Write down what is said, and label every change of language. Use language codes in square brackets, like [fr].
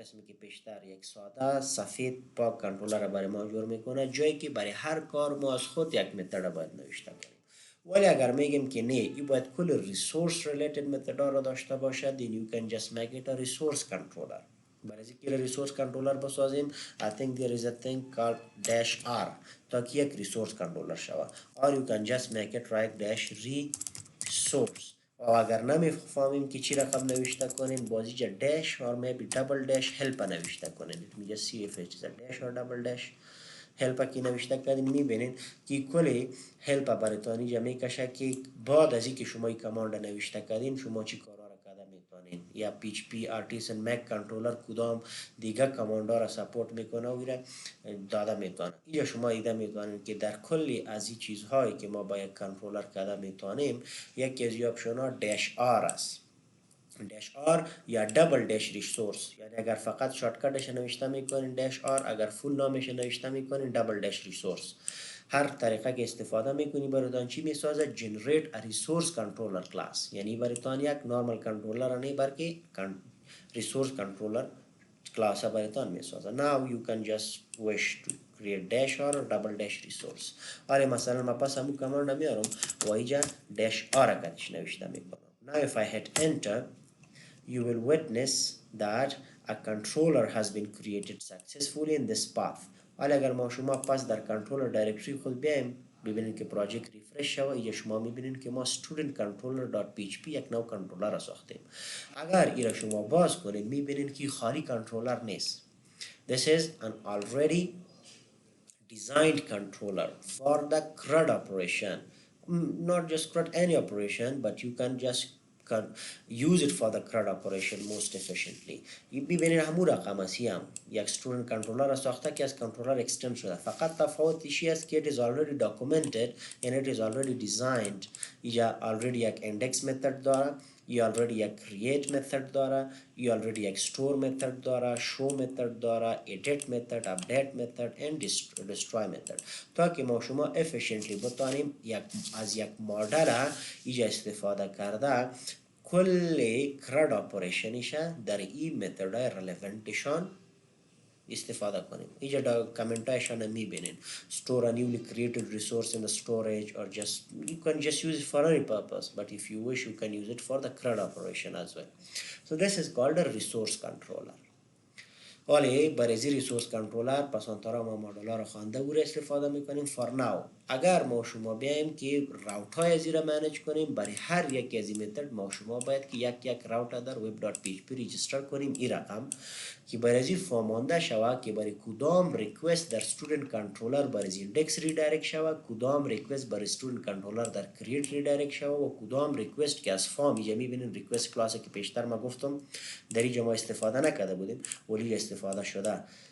[fa] قسمی که پیشتر یک ساده سفید پاک کنترلر برای ما جور میکنه, جایی که برای هر کار ما از خود یک متد باید نوشته کنیم. ولی اگر میگیم که نه ای باید کل resource related method را داشته باشد, [en] then you can just make it a resource controller. [fa] برای اینکه ریسورس کنترلر بسازیم [en] I think there is a thing called -r [fa] تا که یک ریسورس کنترلر شود, [en] or you can just make it right -resource. [fa] و اگر نمیفهمیم که چی رقم نوشته کنیم بازی جا [en] dash or maybe double dash help [fa] نوشته کنیم. [en] let me just see if it is a dash or double dash help [fa] کی نوشته کردیم. میبینین که کلی help براتون جا میکشه که بعد از اینکه شما این کاماند نوشته کردین شما چی کارا را کرده میتونین. یا PHP artisan make controller کدام دیگه کاماند را سپورت میکنه و ایره داده میتونه. یا شما ایده میتونین که در کلی از این چیزهایی که ما با یک کنترلر کرده میتونیم یکی از این اپشن ها dash r است. [en] dash r یا double dash resource. [fa] یعنی اگر فقط شارتکتش نوشته میکنین dash r, اگر فول نامش نوشته میکنین double dash resource. هر طریقه که استفاده میکنی براتون چی میسازه [en] generate a resource controller class. [fa] یعنی براتون یک normal controller نه بلکه resource controller class براتون میسازه. [en] now you can just wish to create dash r or double dash resource. [fa] آره مثلا ما پس همون کاماند میارم و اینجا dash r کدش نوشته میکنم. [en] now if I hit enter you will witness that a controller has been created successfully in this path. [fa] حالا اگر ما شما پس در کنترلر دایرکتری خود بیایم ببینید که پراجکت ریفرش شود, اینجا شما میبینید که ما student controller.php یک نوع کنترلر را ساختیم. اگر این را شما باز کنید میبینید که خالی کنترلر نیست. [en] This is an already designed controller for the CRUD operation. Not just CRUD any operation, but you can just use it for the CRUD operation most efficiently. [fa] ببینید همون رقم است هم یک student controller را ساخته که از controller extend شده، فقط تفاوتش است که [en] it is already documented and it is already designed. [fa] اینجا already یک index method داره، ای already یک create method داره، ای already یک store method داره، show method داره، edit method، update method and destroy method، تا که ما شما efficiently بتانیم از یک مادر اینجا استفاده کرده کل کرد اپریشنش در این متدای رلوونتشان استفاده کنیم. اینجا کامنتایشان میبینین [en] store a newly created resource in the storage, or just you can just use it for any purpose, but if you wish you can use it for the CRUD operation as well. So this is called a resource controller. [fa] ولی برای ریسورس کنترلر پسانتارا ما مدل ها رو خوانده و استفاده میکنیم فار ناو. اگر ما شما بیایم که راوت های ازی را منیج کنیم، برای هر یک از این متد ما شما باید که یک راوت در web.php رجیستر کنیم این رقم که برای ازی فامانده شود که برای کدام ریکوست در student کنترلر برای ایندکس ریدایرکت شود، کدام ریکوست برای student کنترلر در create ریدایرکت شود و کدام ریکوست که از فام اینجا میبینین ریکوست کلاسی که پیشتر ما گفتم در اینجا ما استفاده نکرده بودیم ولی استفاده شده.